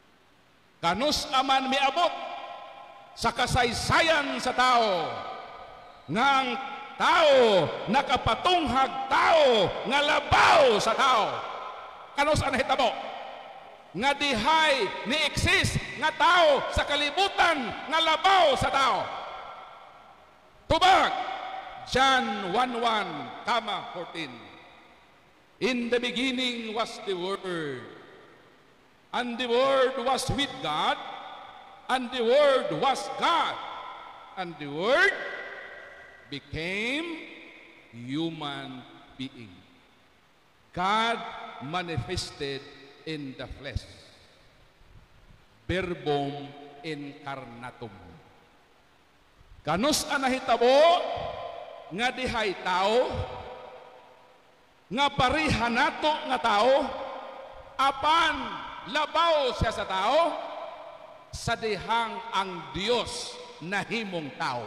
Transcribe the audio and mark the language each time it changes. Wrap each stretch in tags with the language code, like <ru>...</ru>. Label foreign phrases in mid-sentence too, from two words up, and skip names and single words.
<ceb>Kanus aman miabot sa kasaysayan sa tao nga ang tao nakapatunghag tao nga labaw sa tao. Kano sa nahitabo? Nga dihay ni exist nga tao sa kalibutan nga labaw sa tao. Tubag, John 1:1, 14.</ceb> <en>In the beginning was the Word, and the Word was with God, and the Word was God, and the Word became human being. God manifested in the flesh.</en> <la>Verbum incarnatum.</la> <ceb>Kanus anahitabo nga dihay tao, nga parihan nato nga tao, apan labaw siya sa tao, sa dihang ang Diyos nahimong tao.</ceb>